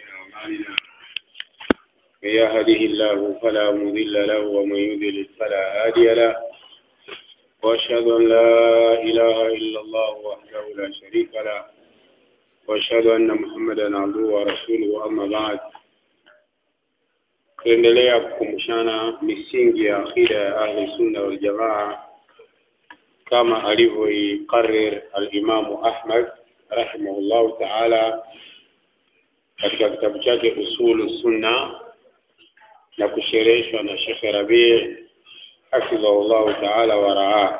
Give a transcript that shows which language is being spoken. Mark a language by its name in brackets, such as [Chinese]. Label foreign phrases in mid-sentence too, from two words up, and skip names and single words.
[Arabic] أعمالنا من يهده الله فلا مضل له ومن يضلل فلا هادي له وأشهد أن لا إله إلا الله وحده لا شريك له وأشهد أن محمدا عبده ورسوله أما بعد [Swahili] tuendelea kukumbushana misingi ya akida ya [Arabic] أهل السنة والجماعة [Swahili] kama alivyoikarrir al-Imam Ahmad [Arabic] رحمه الله تعالى [Swahili] katika kitabu chake Usulu Sunna na kushereheshwa na Sheikh Rabi' [Arabic] حفظه الله تعالى ورعاه.